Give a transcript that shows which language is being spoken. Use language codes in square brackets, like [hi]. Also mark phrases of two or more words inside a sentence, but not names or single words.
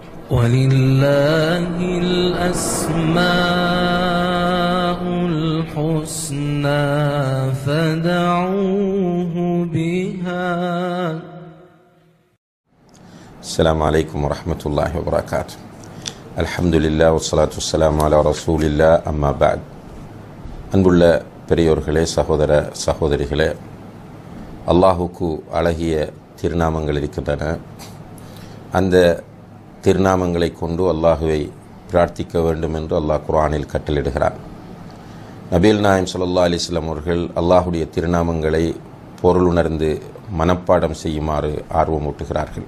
[ar] وَلِلَّهِ الْأَسْمَاءُ الْحُسْنَى فَادْعُوهُ بِهَا. السلام عليكم ورحمة الله وبركاته. الحمد لله والصلاة والسلام على رسول الله. أما بعد. [ta] அன்புள்ள பெரியோர்களே, சகோதர சகோதரிகளே, அல்லாஹுக்கு அழகிய திருநாமங்கள் இருக்கின்றன. அந்த திருநாமங்களை கொண்டு அல்லாஹுவை பிரார்த்திக்க வேண்டும் என்று அல்லாஹ் குர்ஆனில் கட்டளையிடுகிறார். நபிகள் நாயகம் [ar] صلى الله عليه وسلم [ta] அவர்கள் அல்லாஹுடைய திருநாமங்களை பொருளுணர்ந்து மனப்பாடம் செய்யுமாறு ஆர்வமூட்டுகிறார்கள்.